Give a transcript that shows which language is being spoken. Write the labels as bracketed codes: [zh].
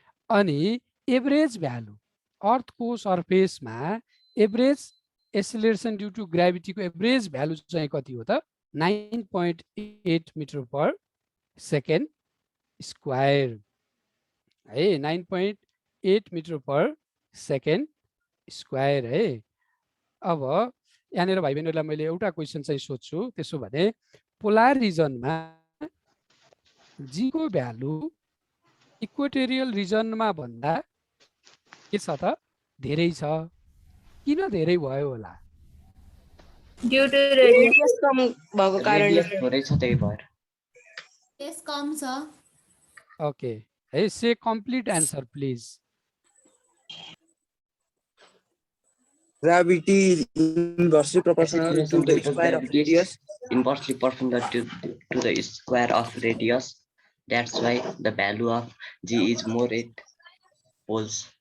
[ne] अनि average value अर्थको सर्फेसमा average acceleration due to ग्राभिटीको average value चाहिँ कति हो त 9.8 मिटर पर सेकेन्ड स्क्वायर है, 9.8 मिटर पर सेकेन्ड स्क्वायर है। अब यहाँनिर भाइ बहिनीहरूलाई मैले एउटा क्वेसन चाहिँ सोध्छु, त्यसो भने पोलार रिजनमा जी को भ्यालु इक्वेटोरियल रिजनमा भन्दा के छ त धेरै छ। किन धेरै भयो होला? ड्यू टु रेडियस कम भएको कारणले थोरै छ त्यही भएर। रेडियस कम छ। [en] Okay है, say complete answer please. Gravity is inversely proportional to the square of radius. Inversely proportional to the square of radius. That's why the value of G is more 8 poles.